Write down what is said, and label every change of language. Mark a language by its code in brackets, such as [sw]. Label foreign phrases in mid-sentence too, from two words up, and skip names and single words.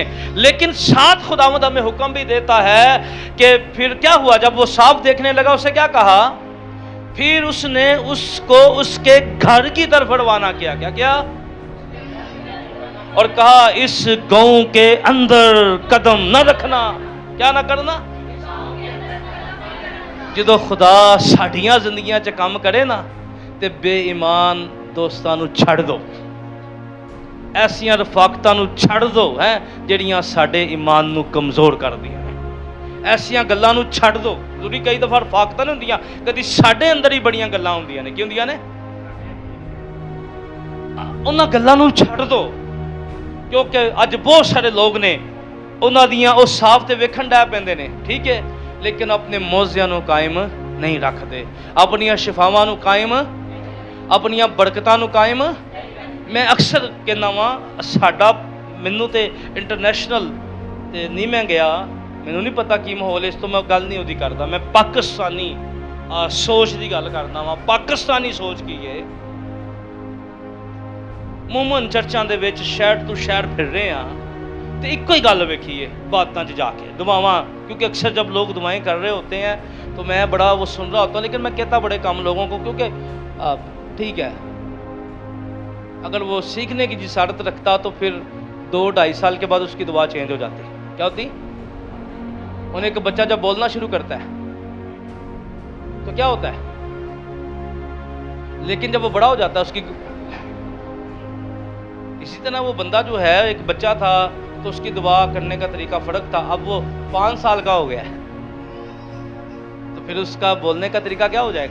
[ur] لیکن ساتھ خداوند ہمیں حکم بھی دیتا ہے کہ پھر کیا ہوا؟ جب وہ صاف دیکھنے لگا، اسے کیا کہا؟ پھر اس نے اس کو اس کے گھر کی طرف روانہ کیا۔ کیا کیا؟ اور کہا اس گاؤں کے اندر قدم نہ رکھنا۔ کیا نہ کرنا؟ [pa] جدو خدا ساڈیاں زندگیاں چ کام کرے نا تے بے ایمان دوستاں نو چھڑ دو، ایسیاں رفاقتاں نو چھڑ دو ہیں جڑیاں ساڈے ایمان نو کمزور کر دیاں نے، ایسیاں گلاں نو چھڑ دو۔ ضروری کئی دفعہ رفاقتاں نہیں ہوندیاں، کدی ساڈے اندر ہی بڑیاں گلاں ہوندیاں نے۔ کی ہوندیاں نے؟ انہاں گلاں نو چھڑ دو، کیونکہ اج بہت سارے لوگ نے انہاں دیاں او صاف تے ویکھن ڈے پیندے نے، ٹھیک ہے، لیکن اپنے موضوعاں نو قائم نہیں رکھدے، اپنیاں شفاواں نو قائم، اپنیاں برکتاں نو قائم۔ میں اکثر کہنا وا ساڈا، مینوں تے انٹرنیشنل تے نہیں میں گیا، مینوں نہیں پتا کی ماحول اس تو میں گل نہیں اودی کردا، میں پاکستانی سوچ دی گل کردا وا۔ پاکستانی سوچ کی ہے، مومن چرچاں دے وچ شہر تو شہر پھر رہے ہاں تے ایک ہی گل ویکھی ہے باتاں چ جا کے، دعاواں، [ur] کیونکہ اکثر جب لوگ دعائیں کر رہے ہوتے ہیں تو میں بڑا وہ سن رہا ہوتا ہوں، لیکن میں کہتا بڑے کم لوگوں کو، کیونکہ ٹھیک ہے اگر وہ سیکھنے کی جسارت رکھتا تو پھر 2-2.5 سال کے بعد اس کی دعا چینج ہو جاتی۔ کیا ہوتی؟ انہیں ایک بچہ جب بولنا شروع کرتا ہے تو کیا ہوتا ہے، لیکن جب وہ بڑا ہو جاتا ہے اس کی، اسی طرح وہ بندہ جو ہے ایک بچہ تھا تو اس کی دعا کرنے کا طریقہ فرق تھا، اب وہ 5 سال کا ہو گیا ہے تو پھر اس کا بولنے کا طریقہ کیا ہو جائے گا؟